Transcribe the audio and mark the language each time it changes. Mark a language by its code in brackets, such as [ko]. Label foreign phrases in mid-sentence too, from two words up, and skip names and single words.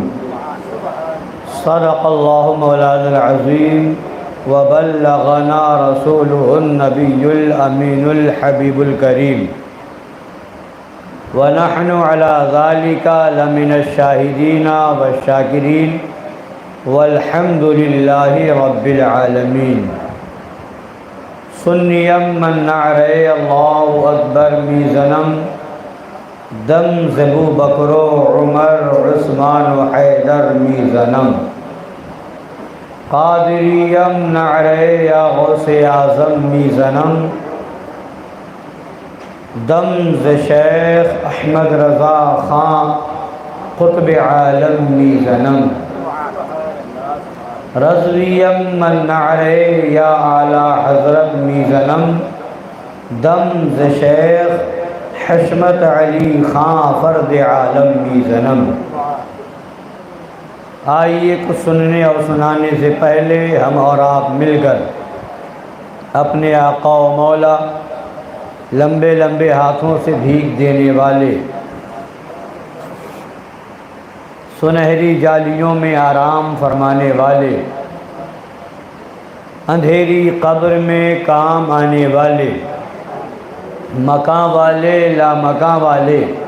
[ar] صدق اللہ مولانا العظیم وبلغنا رسوله النبی الامین الحبیب الکریم، ونحن على ذلك لمن الشاہدین والشاکرین، والحمد للہ رب العالمین۔ [fa] سنیم من نعرہ اللہ اکبر میزنم، دم زبو بکر و عمر عثمان و حیدر میزنم، قادریم نعرہ یا غوث اعظم میزنم، دم ز شیخ احمد رضا خان قطب عالم میزنم، رضویم من نعرہ یا اعلیٰ حضرت میزنم، دم ز شیخ حشمت علی خان فرد عالم میزنم۔ [ur] آئیے کچھ سننے اور سنانے سے پہلے ہم اور آپ مل کر اپنے آقا و مولا لمبے لمبے ہاتھوں سے بھیک دینے والے، سنہری جالیوں میں آرام فرمانے والے، اندھیری قبر میں کام آنے والے، مکان والے لا مکان والے،